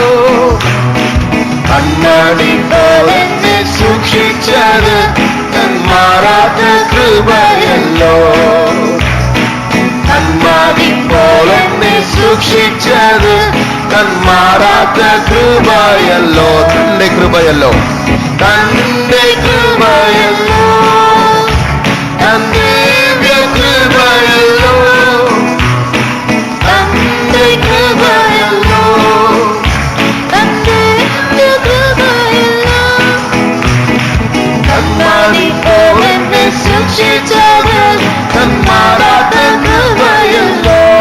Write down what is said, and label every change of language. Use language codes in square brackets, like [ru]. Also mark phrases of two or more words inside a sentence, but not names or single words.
[ml] കണ്ണാടി പോലെന്നെ സൂക്ഷിച്ചത് തന്മാറാത്ത കൃപയല്ലോ. കണ്ണാടി പോലെന്നെ സൂക്ഷിച്ചത് തന്മാറാത്ത കൃപയല്ലോ. തന്റെ കൃപ [ta] கிருபையல்லோ, தந்தை கிருபையல்லோ, தந்தை கிருபையல்லோ, தந்தை கிருபையல்லோ, தந்தை கிருபையல்லோ, கண்மணி போல் என்னை சூட்சித்தது தன் மாறாத கிருபையல்லோ,